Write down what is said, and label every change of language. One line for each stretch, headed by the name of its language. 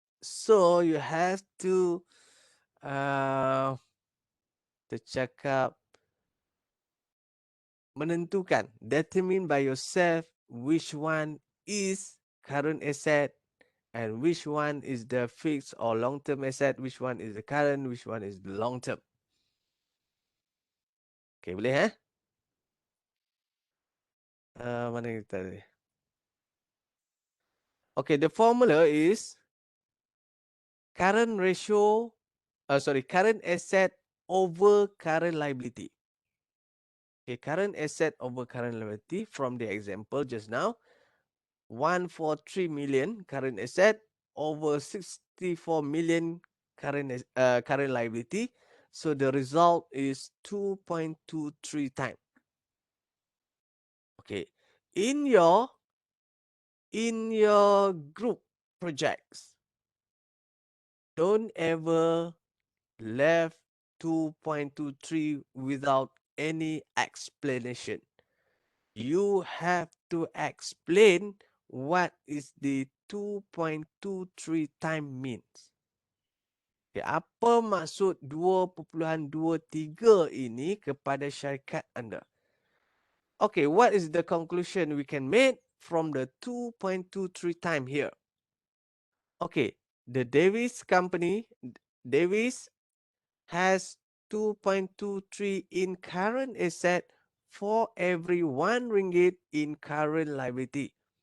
English: So you have to
Malay: cakap menentukan,
English: determine by yourself which one is current asset and which one is the fixed or long-term asset, which one is the current, which one is the long-term.
Malay: Okay, boleh mana kita tadi?
English: Okay, the formula is current asset over current liability. Okay, current asset over current liability from the example just now. 143 million current asset over 64 million current liability. So the result is 2.23 times. Okay, in your group projects, don't ever left 2.23 without any explanation. You have to explain what is the 2.23 time means.
Malay: Okay, apa maksud 2.23 ini kepada syarikat anda?
English: Okay, what is the conclusion we can make from the 2.23 time here? Okay, the Davis company, Davis has 2.23 in current asset for every 1 ringgit in current liability.